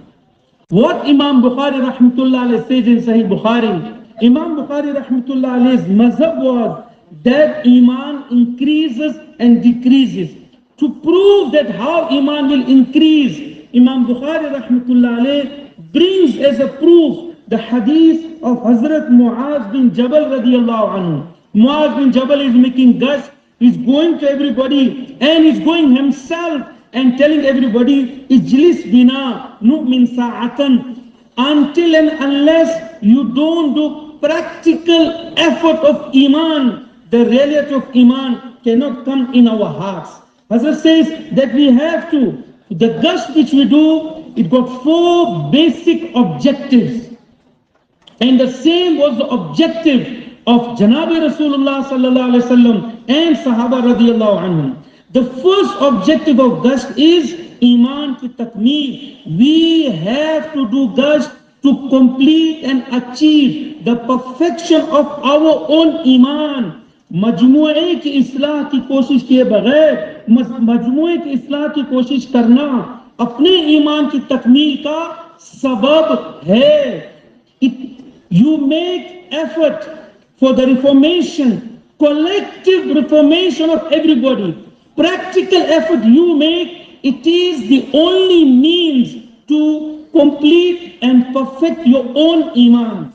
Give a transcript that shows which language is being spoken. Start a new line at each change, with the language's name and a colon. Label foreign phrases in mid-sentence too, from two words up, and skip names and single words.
English: What Imam Bukhari
Arabic: رحمة الله عليه
English: says in Sahih Bukhari, Imam Bukhari
Arabic: رحمة الله عليه's
English: mazhab was that Iman increases and decreases. To prove that how Iman will increase, Imam Bukhari
Arabic: رحمة الله عليه
English: brings as a proof the hadith of Hazrat Muaz bin Jabal
Arabic: رضي الله عنه.
English: Muaz bin Jabal is making Gusht, he's going to everybody and he's going himself and telling everybody,
Arabic: اجلس بنا نؤمن ساعة,
English: until and unless you don't do practical effort of Iman, the reality of Iman cannot come in our hearts. Hazrat says that we have to, the Gusht which we do, it got 4 basic objectives. And the same was the objective of Janabi Rasulullah
Arabic: صلى الله عليه وسلم
English: and Sahaba
Arabic: رضي الله عنهم.
English: The first objective of Gusht is
Urdu: ایمان کی تکمیل.
English: We have to do Gusht to complete and achieve the perfection of our own Iman.
Urdu: مجموعے کی اصلاح کی کوشش کیے بغیر, مجموعے کی اصلاح کی کوشش کرنا اپنے ایمان کی تکمیل کا سبب ہے.
English: You make effort for the reformation, collective reformation of everybody. Practical effort you make, it is the only means to complete and perfect your own Iman.